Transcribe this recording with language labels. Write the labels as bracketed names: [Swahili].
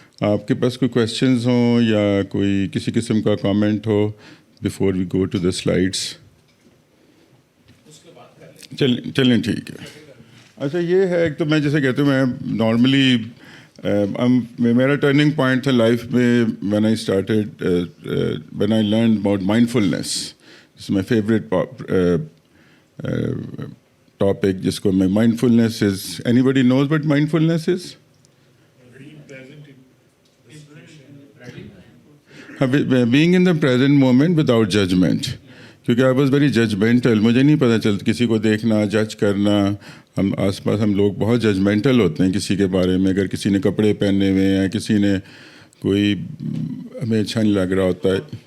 [Urdu] آپ کے پاس کوئی کویشچنز ہوں یا کوئی کسی قسم کا comment ہو [English] Before we go to the slides? [Urdu] چلیں ٹھیک ہے. اچھا یہ ہے ایک تو میں جیسے کہتا ہوں، میں نارملی میرا ٹرننگ پوائنٹ تھا لائف میں [English] when I started when I learned about mindfulness. It's my favorite topic [Urdu] جس کو میں [English] mindfulness is, anybody knows what mindfulness is? Being in the present moment without judgment. [Urdu] کیونکہ [English] I was very judgmental. [Urdu] مجھے نہیں پتہ چلتا کسی کو دیکھنا، جج کرنا. ہم آس پاس ہم لوگ بہت ججمنٹل ہوتے ہیں کسی کے بارے میں. اگر کسی نے کپڑے پہنے ہوئے ہیں، کسی نے کوئی ہمیں اچھا نہیں لگ رہا ہوتا ہے.